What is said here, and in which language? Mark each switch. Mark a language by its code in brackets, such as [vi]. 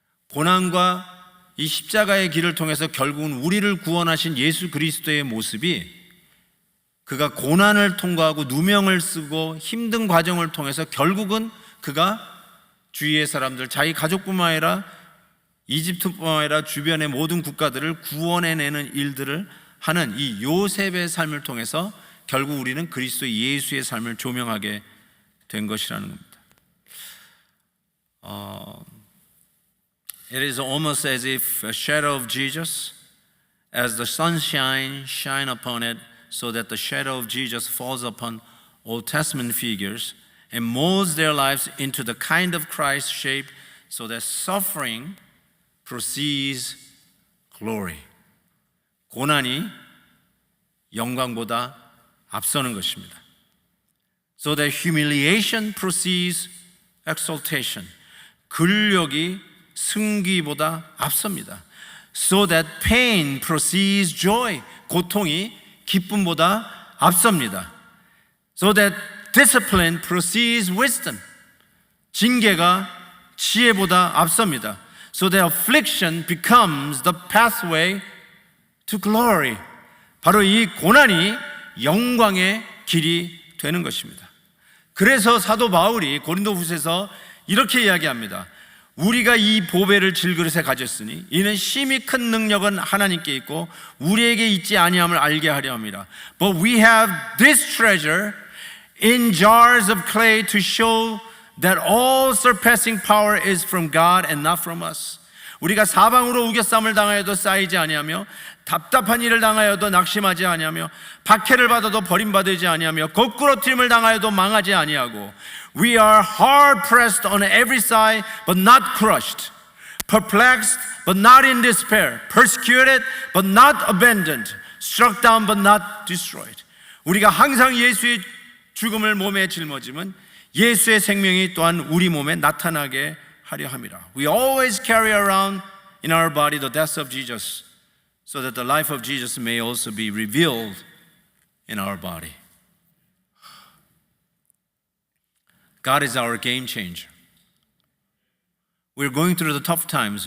[ko] 고난과 이 십자가의 길을 통해서 결국은 우리를 구원하신 예수 그리스도의 모습이 그가 고난을 통과하고 누명을 쓰고 힘든 과정을 통해서 결국은 그가 주위의 사람들, 자기 가족뿐만 아니라 이집트뿐만 아니라 주변의 모든 국가들을 구원해내는 일들을 하는 이 요셉의 삶을 통해서 결국 우리는 그리스도 예수의 삶을 조명하게 된 것이라는 겁니다. [en] It is almost as if a shadow of Jesus, as the sunshine shine upon it, so that the shadow of Jesus falls upon Old Testament figures and molds their lives into the kind of Christ shape, so that suffering precedes glory. [ko] 고난이 영광보다 앞서는 것입니다. [en] So that humiliation precedes exaltation. [ko] 근력이 승기보다 앞섭니다. [en] So that pain precedes joy. [ko] 고통이 기쁨보다 앞섭니다. [en] So that discipline precedes wisdom. [ko] 징계가 지혜보다 앞섭니다. [en] So that affliction becomes the pathway to glory. [ko] 바로 이 고난이 영광의 길이 되는 것입니다. 그래서 사도 바울이 고린도후서에서 이렇게 이야기합니다. 우리가 이 보배를 질그릇에 가졌으니 이는 심히 큰 능력은 하나님께 있고 우리에게 있지 아니함을 알게 하려 합니다. [en] But we have this treasure in jars of clay to show that all surpassing power is from God and not from us. [ko] 우리가 사방으로 우겨쌈을 당하여도 쌓이지 아니하며 답답한 일을 당하여도 낙심하지 아니하며 박해를 받아도 버림받지 아니하며 거꾸러뜨림을 당하여도 망하지 아니하고 [en] We are hard pressed on every side but not crushed, perplexed but not in despair, persecuted but not abandoned, struck down but not destroyed. [ko] 우리가 항상 예수의 죽음을 몸에 짊어지면 예수의 생명이 또한 우리 몸에 나타나게 하려 함이라. [en] We always carry around in our body the death of Jesus, so that the life of Jesus may also be revealed in our body. God is our game changer. We're going through the tough times.